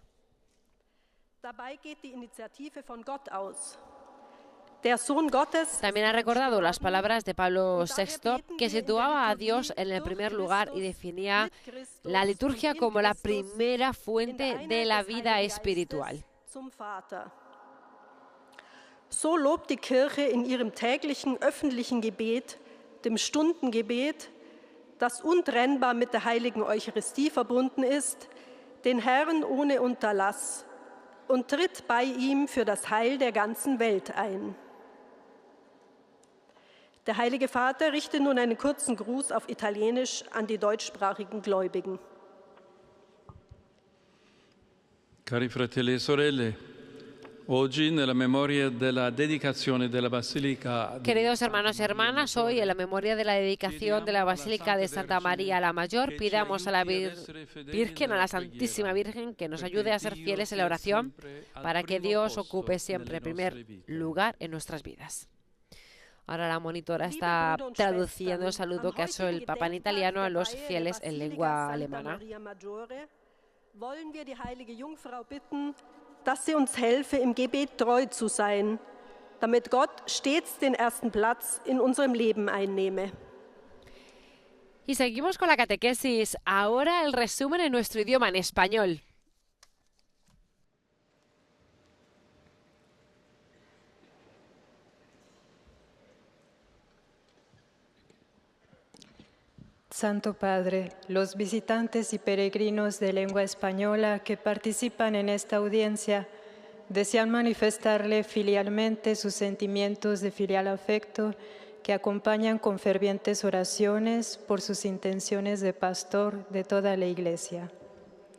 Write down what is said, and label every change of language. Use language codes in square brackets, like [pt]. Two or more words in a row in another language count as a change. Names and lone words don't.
[es] También ha recordado las palabras de Pablo VI, que situaba a Dios en el primer lugar y definía la liturgia como la primera fuente de la vida espiritual. [de] So lobt die Kirche in ihrem täglichen öffentlichen Gebet, dem Stundengebet, das untrennbar mit der heiligen Eucharistie verbunden ist, den Herrn ohne Unterlass und tritt bei ihm für das Heil der ganzen Welt ein. Der Heilige Vater richtet nun einen kurzen Gruß auf Italienisch an die deutschsprachigen Gläubigen. [it] Cari fratelli e sorelle, oggi nella memoria della dedicazione della Basilica. [es] Queridos hermanos y hermanas, hoy en la memoria de la dedicación de la Basílica de Santa María la Mayor, pidamos a la Virgen, a la Santísima Virgen, que nos ayude a ser fieles en la oración para que Dios ocupe siempre el primer lugar en nuestras vidas. Ahora la monitora está traduciendo el saludo que ha hecho el Papa en italiano a los fieles en lengua alemana. [de] Wollen wir die heilige Jungfrau bitten, dass sie uns helfe, im Gebet treu zu sein, damit Gott stets den ersten Platz in unserem Leben einnehme. [es] Y seguimos con la catequesis. Ahora el resumen en nuestro idioma, en español. Santo Padre, los visitantes y peregrinos de lengua española que participan en esta audiencia desean manifestarle filialmente sus sentimientos de filial afecto que acompañan con fervientes oraciones por sus intenciones de pastor de toda la Iglesia.